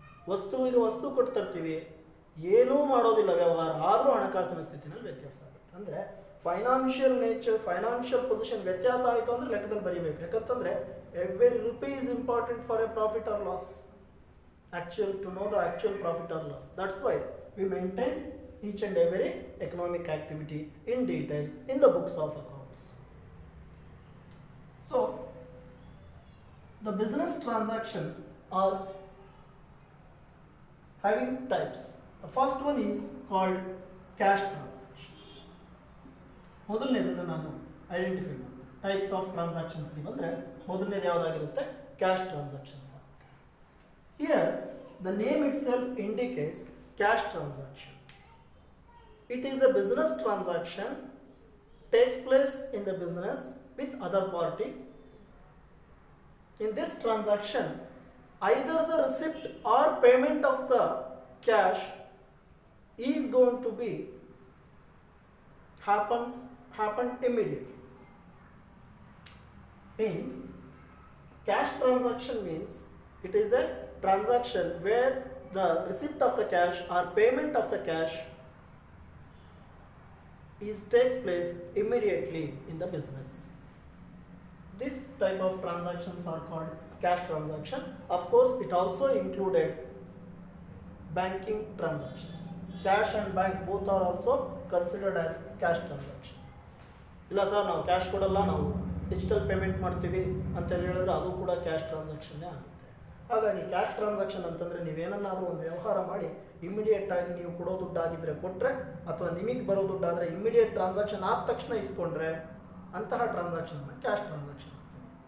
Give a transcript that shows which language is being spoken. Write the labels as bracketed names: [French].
[Kannada] ವಸ್ತುವಿಗೆ ವಸ್ತು ಕೊಡ್ತಿರ್ತೀವಿ, ಏನೂ ಮಾಡೋದಿಲ್ಲ ವ್ಯವಹಾರ, ಆದರೂ ಹಣಕಾಸಿನ ಸ್ಥಿತಿನಲ್ಲಿ ವ್ಯತ್ಯಾಸ ಆಗುತ್ತೆ. ಅಂದರೆ ಫೈನಾನ್ಷಿಯಲ್ ನೇಚರ್, ಫೈನಾನ್ಷಿಯಲ್ ಪೊಸಿಷನ್ ವ್ಯತ್ಯಾಸ ಆಯಿತು ಅಂದರೆ ಲೆಕ್ಕದಲ್ಲಿ ಬರೀಬೇಕು. ಯಾಕಂತಂದರೆ [English] Every rupee is important for a profit or loss. Actual to know the actual profit or loss. That's why we maintain each and every economic activity in detail in the books of accounts. So the business transactions are having types. The first one is called cash transaction. [Kannada] ಮೊದಲನೇದನ್ನು ನಾನು identify ಮಾಡ್ತೀನಿ. Types of ಟ್ರಾನ್ಸಾಕ್ಷನ್ಸ್ಗೆ ಬಂದರೆ ಮೊದಲನೇದು ಯಾವುದಾಗಿರುತ್ತೆ, cash transactions ಆಗುತ್ತೆ. [English] Here the name itself indicates cash transaction. It is a business transaction, takes place in the business with other party. In this transaction, either the receipt or payment of the cash is going to be happen immediately. Means cash transaction means it is a transaction where the receipt of the cash or payment of the cash takes place immediately in the business. This type of transactions are called cash transaction. Of course, it also included banking transactions. Cash and bank both are also considered as cash transaction. [Kannada] ಇಲ್ಲ sir ನಾವು cash ಕೊಡಲ್ಲ, ನಾವು digital payment ಮಾಡ್ತೀವಿ ಅಂತೇಳಿ ಹೇಳಿದ್ರೆ ಅದು ಕೂಡ cash ಟ್ರಾನ್ಸಾಕ್ಷನ್ನೇ ಆಗುತ್ತೆ. ಹಾಗಾಗಿ ಕ್ಯಾಶ್ ಟ್ರಾನ್ಸಾಕ್ಷನ್ ಅಂತಂದರೆ ನೀವೇನನ್ನಾದರೂ ಒಂದು ವ್ಯವಹಾರ ಮಾಡಿ ಇಮಿಡಿಯೇಟಾಗಿ ನೀವು ಕೊಡೋ ದುಡ್ಡಾಗಿದ್ದರೆ ಕೊಟ್ಟರೆ, ಅಥವಾ ನಿಮಗೆ ಬರೋ ದುಡ್ಡಾದರೆ ಇಮಿಡಿಯೇಟ್ ಟ್ರಾನ್ಸಾಕ್ಷನ್ ಆದ ತಕ್ಷಣ ಇಸ್ಕೊಂಡ್ರೆ ಅಂತಹ ಟ್ರಾನ್ಸಾಕ್ಷನ್ನ ಕ್ಯಾಶ್ ಟ್ರಾನ್ಸಾಕ್ಷನ್ ಅಂತೀವಿ.